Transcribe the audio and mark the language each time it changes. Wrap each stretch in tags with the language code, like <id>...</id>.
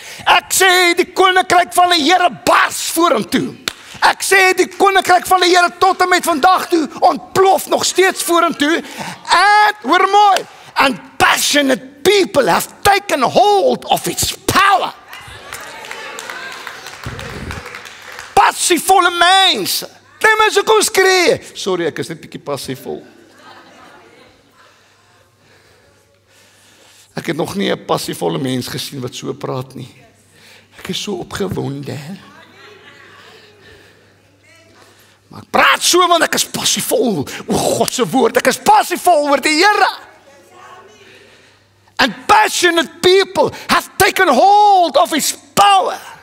<af>Ek sê, die koninkryk van die Here bars vorentoe. Ek sê, die koninkryk van die Here tot en met vandag toe ontplof nog steeds vorentoe.</af> <en>And,</en> <af>hoor mooi,</af> <en>and passionate people have taken hold of its power.</en> <af>Passievolle mense. Klein mense kom skree. Sorry, ek is net bietjie passievol. Ek het nog nie 'n passievolle mens gesien wat so praat nie. Ek is so opgewonde. Maar ek praat so, want ek is passievol oor God se woord. Ek is passievol oor die Here.</af> <en>And passionate people have taken hold of his power.</en>